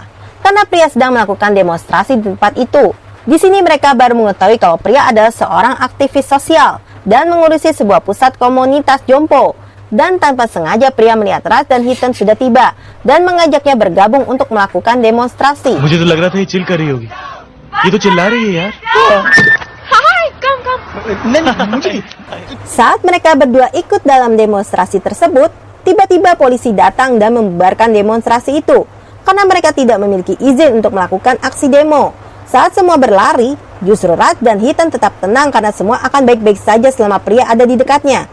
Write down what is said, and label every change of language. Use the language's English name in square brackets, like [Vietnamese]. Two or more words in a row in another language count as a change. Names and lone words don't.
[Indonesian] Karena pria sedang melakukan demonstrasi di tempat itu. Di sini mereka baru mengetahui kalau pria adalah seorang aktivis sosial dan mengurusi sebuah pusat komunitas jompo. Dan tanpa sengaja pria melihat Raj dan Hitan sudah tiba dan mengajaknya bergabung untuk melakukan demonstrasi. [Hindi] मुझे तो लग रहा था ये चिल कर रही होगी. ये तो चिल्ला रही है यार. [Indonesian] Saat mereka berdua ikut dalam demonstrasi tersebut, tiba-tiba polisi datang dan membubarkan demonstrasi itu karena mereka tidak memiliki izin untuk melakukan aksi demo. Saat semua berlari, justru Raj dan Hitan tetap tenang karena semua akan baik-baik saja selama pria ada di dekatnya.